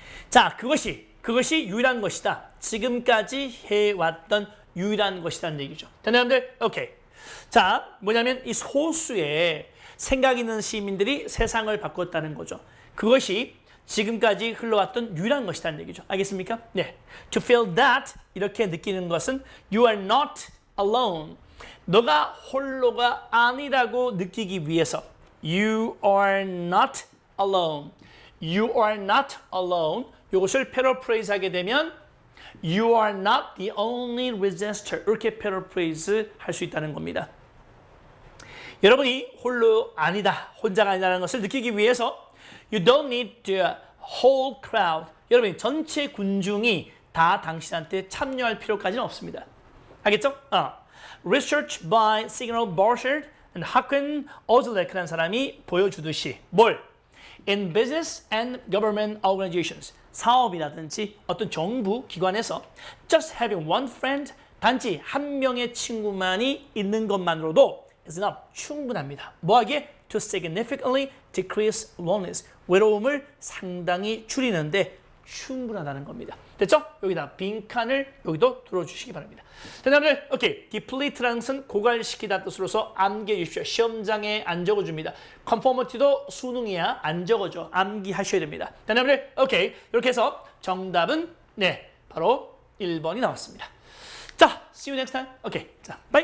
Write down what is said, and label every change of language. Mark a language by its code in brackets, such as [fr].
[ko] 자, 그것이 유일한 것이다. 지금까지 해왔던 유일한 것이라는 얘기죠. 됐나요, 여러분들? 오케이. 자, 뭐냐면 이 소수의 생각 있는 시민들이 세상을 바꿨다는 거죠. 그것이 지금까지 흘러왔던 유일한 것이라는 얘기죠. 알겠습니까? 네. [en] To feel that, [ko] 이렇게 느끼는 것은 [en] you are not alone. [ko] 너가 홀로가 아니라고 느끼기 위해서 [en] you are not alone. You are not alone. [ko] 이것을 패러프레이즈 하게 되면 [en] You are not the only resistor. [ko] 이렇게 패러프레이즈 할 수 있다는 겁니다. 여러분이 혼자가 아니라는 것을 느끼기 위해서 [en] You don't need the whole crowd. [ko] 여러분이 전체 군중이 다 당신한테 참여할 필요까지는 없습니다. 알겠죠? [en] Research by [ko] Signal Borchardt and Hakan Ozlek라는 사람이 보여주듯이 뭘? [en] In business and government organizations. [ko] 사업이라든지 어떤 정부 기관에서 [en] just having one friend, [ko] 단지 한 명의 친구만이 있는 것만으로도 [en] is enough, [ko] 충분합니다. 뭐하기에? [en] To significantly decrease loneliness, [ko] 외로움을 상당히 줄이는데 충분하다는 겁니다. 됐죠? 여기다 빈칸을 여기도 들어주시기 바랍니다. 자, 여러분들, 오케이. deplete라는 것은 고갈시키다 뜻으로서 암기해 주십시오. 시험장에 안 적어줍니다. conformity도 수능이야 안 적어줘. 암기하셔야 됩니다. 자, 여러분들, 오케이. 이렇게 해서 정답은 네, 바로 1번이 나왔습니다. 자, [en] see you next time. [ko] 오케이. 자, bye.